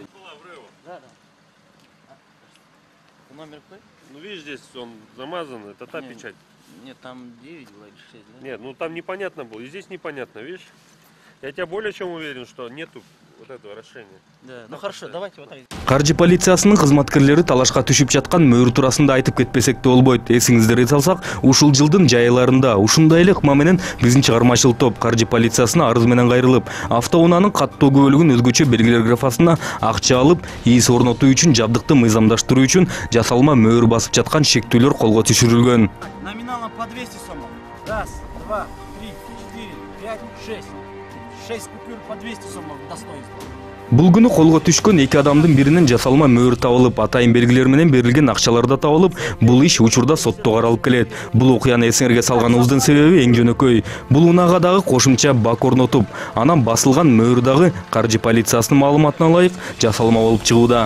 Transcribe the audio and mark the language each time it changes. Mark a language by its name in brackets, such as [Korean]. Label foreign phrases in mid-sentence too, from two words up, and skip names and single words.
[Russian] Да. Номер какой? Ну видишь, здесь он замазан, это та печать. Нет, там 9 было или 6, да? Нет, ну там непонятно было, и здесь непонятно, видишь? Я тебя более чем уверен, что нету вот этого расширения. Да, ну хорошо, давайте вот так. [Kyrgyz] Каржы полициясынын кызматкерлери талашка түшүп жаткан мөөр туурасында айтып кетпесек да болбойт. Эсиңиздерге салсак, ушул жылдын жай айларында ушундай эле ыкма менен биздин чыгармачыл топ каржы полициясына арыз менен кайрылып, автоунаанын каттоо күбөлүгүн өзгөчө белгилер графасына акча алып, ИИС орнотуу үчүн жабдыкты мыйзамдаштыруу үчүн жасалма мөөр басып жаткан шектүүлөр колго түшүрүлгөн. [Russian] Номиналом по 200 сомов. Раз, два, три, 4, 5, 6. 6 купюр по 200 сомов достоинства. [Kyrgyz] Бул күнү колго түшкөн 2 адамдын биринен жасалма мөөр табылып, атайын белгилер менен берилген акчалар да табылып, бул иш учурда сотто каралып келет. Бул окуяны эсиңерге салганыбыздын себеби эң жөнөкөй. Бул унаага дагы кошумча бак орнотуп, анан басылган мөөр дагы каржы полициясынын маалыматына ылайык жасалма болуп чыгууда.